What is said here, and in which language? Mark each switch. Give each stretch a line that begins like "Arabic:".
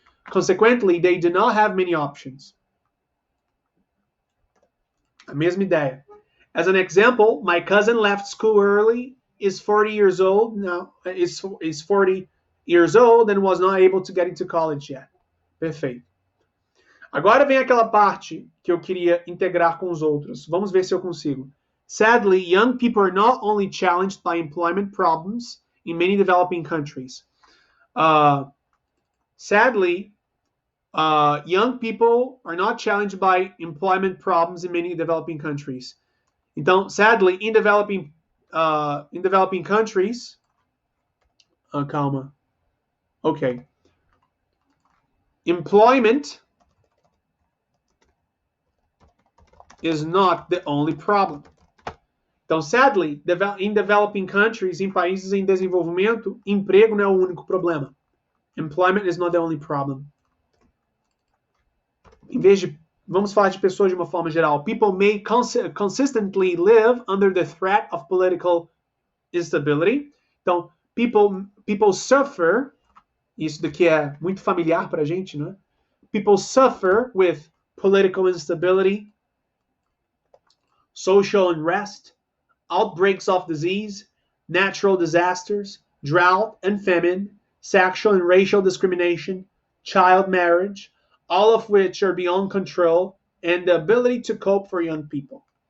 English: Consequently, they do not have many options.
Portuguese: A mesma ideia.
English: As an example, my cousin left school early, is 40 years old now, is 40 years old and was not able to get into college yet.
Portuguese: Perfeito. Agora vem aquela parte que eu queria integrar com os outros. Vamos ver se eu consigo.
English: Sadly, young people are not only challenged by employment problems in many developing countries. Sadly, young people are not challenged by employment problems in many developing countries. Então, sadly, in developing countries,
Portuguese: calma.
English: Okay. Employment is not the only problem.
Portuguese: Então,
English: sadly, in developing countries,
Portuguese: em países em desenvolvimento, emprego não é o único problema.
English: Employment is not the only problem.
Portuguese: Em vez de, vamos falar de pessoas de uma forma geral.
English: People may consistently live under the threat of political instability.
Portuguese: Então,
English: people suffer,
Portuguese: isso daqui é muito familiar para a gente, né?
English: People suffer with political instability, social unrest, outbreaks of disease, natural disasters, drought and famine, sexual and racial discrimination, child marriage, all of which are beyond control, and the ability to cope for young people.